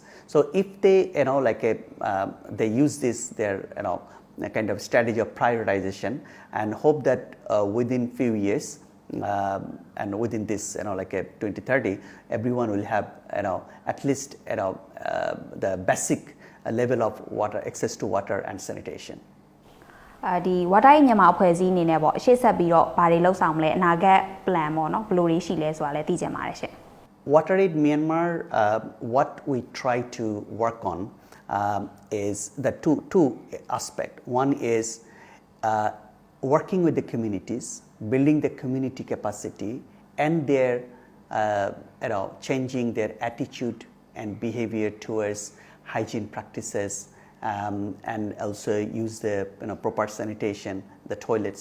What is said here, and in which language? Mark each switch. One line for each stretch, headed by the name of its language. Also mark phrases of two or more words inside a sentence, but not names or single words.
English: So if they they use this their a kind of strategy of prioritization, and hope that within few years and within this 2030 everyone will have at least the basic level of water, access to water and sanitation.
Burmese: ဒီ WaterAid မြန်မာအဖွဲ့အစည်းအနေနဲ့ပေါ့ရှေ့ဆက်ပြီးတော့ဘာတွေလှုပ်ဆောင်မလဲအနာဂတ် plan ပေါ့နော်ဘယ်လိုတွေရှိလဲဆိုတာလည်းသိချင်ပါတယ်ရှင်
English: WaterAid Myanmar, what we try to work on is the two aspects. One is working with the communities, building the community capacity, and their changing their attitude and behavior towards hygiene practices, and also use the proper sanitation, the toilets.